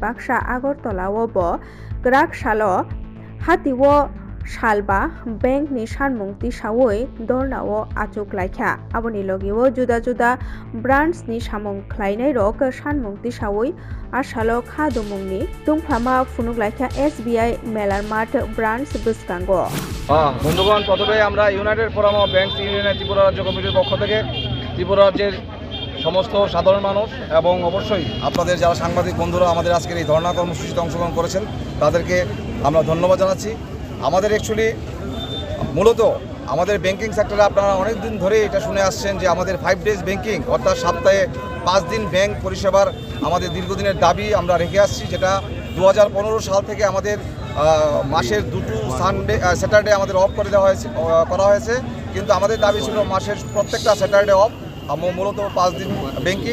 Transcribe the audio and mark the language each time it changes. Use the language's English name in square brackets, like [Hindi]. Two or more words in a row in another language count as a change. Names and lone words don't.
[Kok Borok] Baksa Agartala obo Grak Salo Hatiwo Salba Bank ni Sanmung Tisawoi Dornao Achuk Laikha Aboni Logiwo Juda Juda Branch ni Samung Klainai Rok Sanmung Tisawoi Asalo Khadumungni Tungphama Funuk Laikha SBI Melar Mart Branch Buskango [Bangla] বন্ধুগণ, প্রথমে আমরা ইউনাইটেড ফোরাম অফ ব্যাংকস ইউনিয়নের ত্রিপুরা রাজ্য কমিটির পক্ষ থেকে ত্রিপুরা রাজ্যের সমস্ত সাধারণ মানুষ এবং অবশ্যই আপনাদের যারা সাংবাদিক বন্ধুরা আমাদের আজকের এই ধর্ণা কর্মসূচিতে অংশগ্রহণ করেছেন তাদেরকে আমরা ধন্যবাদ জানাচ্ছি। আমাদের অ্যাকচুয়ালি মূলত আমাদের [English] banking sectorে [Bangla] আপনারা অনেক দিন ধরে এটা শুনে আসছেন যে আমাদের 5 [English] days banking [Bangla] অর্থাৎ সপ্তাহে 5 দিন ব্যাংক পরিষেবার আমাদের দীর্ঘদিনের দাবি আমরা রেখে আসছি, যেটা 2015 সাল থেকে আমাদের মাসের 2টো স্যাটারডে আমাদের অফ করে দেওয়া করা হয়েছে, কিন্তু আমাদের দাবি ছিল মাসের প্রত্যেকটা [English] Saturday off, [Bangla] মূলত 5 দিন ব্যাংকিং।